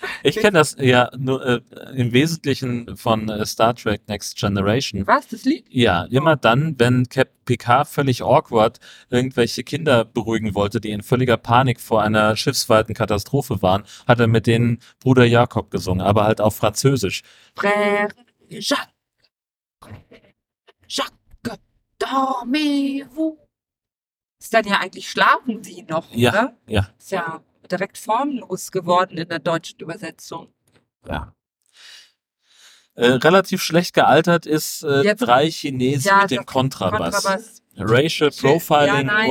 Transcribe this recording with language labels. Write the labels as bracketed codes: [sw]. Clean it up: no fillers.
[de] Ich kenne das ja nur im Wesentlichen von Star Trek Next Generation. Was, das Lied? Ja, immer dann, wenn Captain Picard völlig awkward irgendwelche Kinder beruhigen wollte, die in völliger Panik vor einer schiffsweiten Katastrophe waren, hat er mit denen Bruder Jakob gesungen, aber halt auf Französisch. [fr] Frère Jacques, Jacques, dormez-vous. [de] Ist dann ja eigentlich, schlafen sie noch, ja, oder? Ja, ist ja direkt formlos geworden in der deutschen Übersetzung. Ja. Relativ schlecht gealtert ist drei Chinesen mit dem Kontrabass. [en] Racial Profiling [de] Ja, nein,